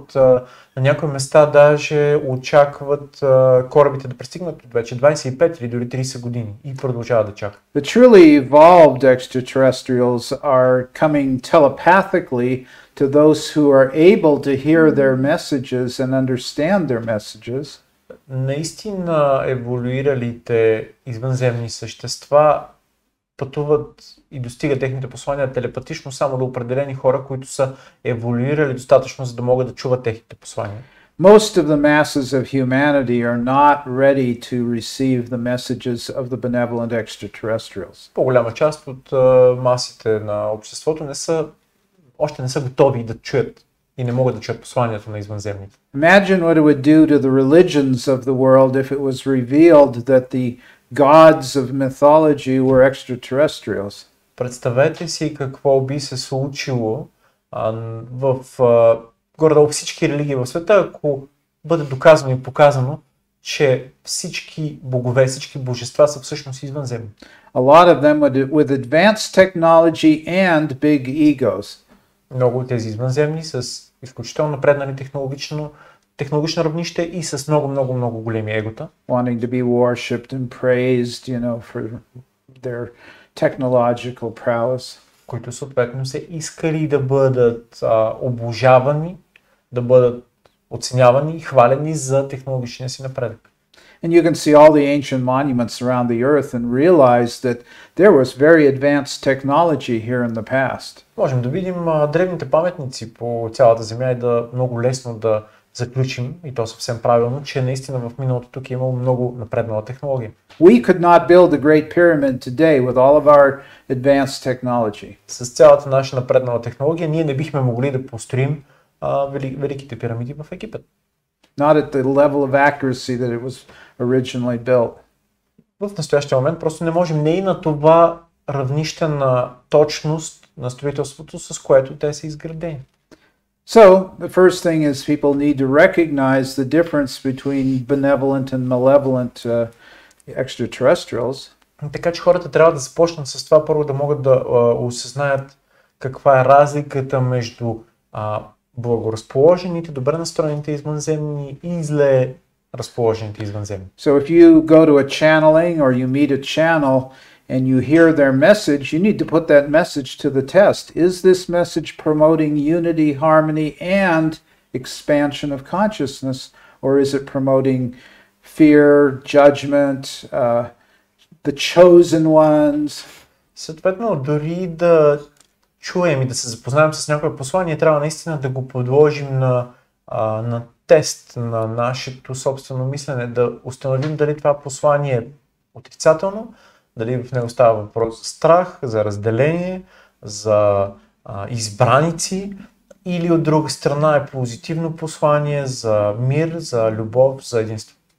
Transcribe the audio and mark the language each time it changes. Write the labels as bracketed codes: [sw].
[bg] На някои места даже очакват корабите да пристигнат от вече 25 или дори 30 години и продължават да чакат. [en] The truly evolved extraterrestrials are coming telepathically to those who are able to hear their messages and understand their messages. [bg] Наистина еволюиралите извънземни същества пътуват и достига техните послания телепатично само до определени хора, които са еволюирали достатъчно, за да могат да чуват техните послания. [en] Most of the masses of humanity are not ready to receive the messages of the benevolent extraterrestrials. [bg] По-голяма част от масите на обществото още не са готови да чуят и не могат да чуят посланието на извънземните. [en] Imagine what it would do to the religions of the world if it was revealed that the gods of mythology were extraterrestrials. [bg] Представете си какво би се случило в горе-долу всички религии в света, ако бъде доказано и показано, че всички богове, всички божества са всъщност извънземни. [en] A lot of them with advanced technology and big egos. [bg] Много от тези извънземни с изключително напреднали технологично равнище и с много големи егота. [en] Wanting to be worshipped and praised, for their technological prowess. [bg] Които съответно се искали да бъдат обожавани, да бъдат оценявани и хвалени за технологичния си напредък. [en] And you can see all the ancient monuments around the earth and realize that there was very advanced technology here in the past. [bg] Можем да видим древните паметници по цялата земя и много лесно да заключим, и то съвсем правилно, че наистина в миналото тук е имало много напреднала технология. [en] We could not build the Great Pyramid today with all of our advanced technology. [bg] С цялата наша напреднала технология ние не бихме могли да построим великите пирамиди в Египет. [en] Not at the level of accuracy that it was originally built. [bg] В настоящия момент просто не можем не и на това равнище на точност на строителството, с което те са изградени. [en] So, the first thing is people need to recognize the difference between benevolent and malevolent extraterrestrials. [bg] Така че хората трябва да започнат с това първо да могат да осъзнаят каква е разликата между благоразположените, добре настроените извънземни и зле разположените извънземни. [en] So if you go to a channeling or you meet a channel and you hear their message, you need to put that message to the test. Is this message promoting unity, harmony, and expansion of consciousness, or is it promoting fear, judgment, the chosen ones? [bg] Съответно, дори да чуем и да се запознаем с някое послание, трябва наистина да го подложим на тест на нашето собствено мислене, да установим дали това послание е отрицателно, дали в него става въпрос за страх, за разделение, за избраници, или от друга страна е позитивно послание за мир, за любов, за единство.